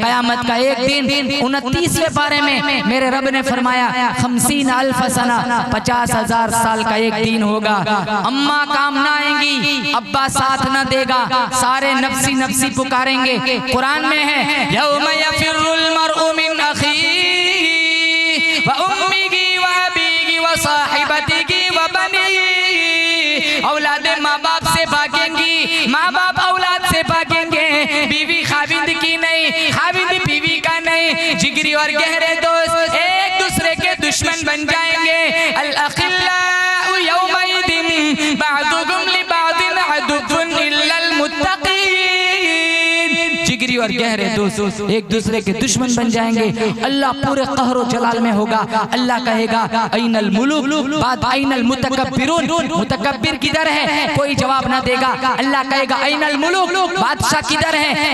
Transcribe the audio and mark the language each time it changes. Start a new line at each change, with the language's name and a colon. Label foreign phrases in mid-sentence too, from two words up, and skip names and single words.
Hindi: कयामत का एक दिन 29वें पारे में मेरे रब ने फरमाया 50,000 सना, 50,000 साल का एक दिन होगा। अम्मा काम ना आएंगी, अब्बा साथ न देगा, सारे नफ्सी नफ्सी पुकारेंगे। कुरान में है
Arabic: يوم يفر المرء من أخيه وأمه وأبيه وصاحبته وبنيه.
Hindi: औलादे माँ बाप से भागेंगी, माँ बाप औलाद से भागेंगे। बीवी खाविंद की नहीं, खाविंद बीवी का नहीं। जिगरी और गहरे दोस्त एक दूसरे के दुश्मन बन जाएंगे।
Arabic: الأخلاء يومئذ بعضهم لبعض عدو إلا المتقين.
Hindi: जिगरी और गहरे दोस्त एक दूसरे के दुश्मन बन जाएंगे। अल्लाह पूरे कहरो जलाल में होगा। अल्लाह कहेगा
Arabic: أين الملوك,
Hindi: बाद
Arabic: أين المتكبرون,
Hindi: मुतकब्बिर किधर है? कोई जवाब ना देगा। अल्लाह कहेगा
Arabic: أين الملوك,
Hindi: बादशाह किधर है?